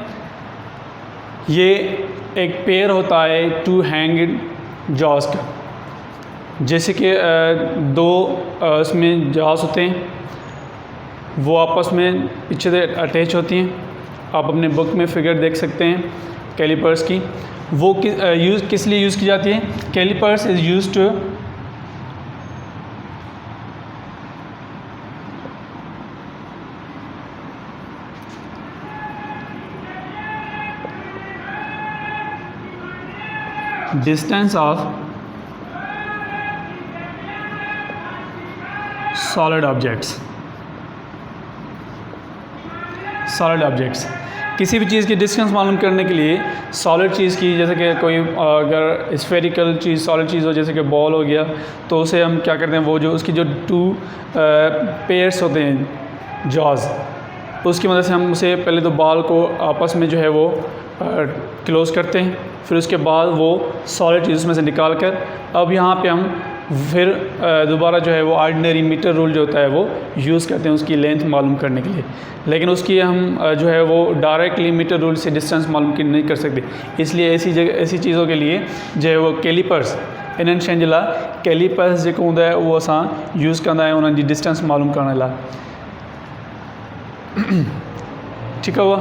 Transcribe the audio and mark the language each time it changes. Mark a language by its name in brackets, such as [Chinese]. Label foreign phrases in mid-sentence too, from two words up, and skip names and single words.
[Hindi] ये एक पेयर होता है [English] two hinged jaws [Hindi] का। जैसे कि दो इसमें जॉस होते हैं, वो आपस में पीछे से अटैच होती हैं। आप अपने बुक में फिगर देख सकते हैं कैलिपर्स की। वो किस लिए यूज़ की जाती है? [English] calipers is use to distance of solid objects। [Hindi] किसी भी चीज़ की डिस्टेंस मालूम करने के लिए सॉलिड चीज़ की, जैसे कि कोई अगर स्फेरिकल चीज़ सॉलिड चीज़ हो, जैसे कि बॉल हो गया, तो उसे हम क्या करते हैं, वो जो उसकी जो [English] two pairs [Hindi] होते हैं जॉज, उसकी मदद से हम उसे पहले तो बॉल को आपस में जो है वो क्लोज़ करते हैं, फिर उसके बाद वो सॉलिड चीज़ उसमें से निकाल कर अब यहाँ पे हम फिर दोबारा जो है वो [English] ordinary meter rule [Hindi] जो होता है वो यूज़ करते हैं उसकी लेंथ मालूम करने के लिए। लेकिन उसकी हम जो है वो डायरेक्टली [English] meter rule [Hindi] से डिस्टेंस मालूम नहीं कर सकते। इसलिए ऐसी चीज़ों के लिए जो है वो कैलिपर्स [Sindhi] इन्हनि शयुनि जे लाइ कैलिपर्स जेको हूंदा आहे उहो असां यूज़ कंदा आहियूं उन्हनि जी डिस्टेंस मालूम करण लाइ। ठीकु आहे।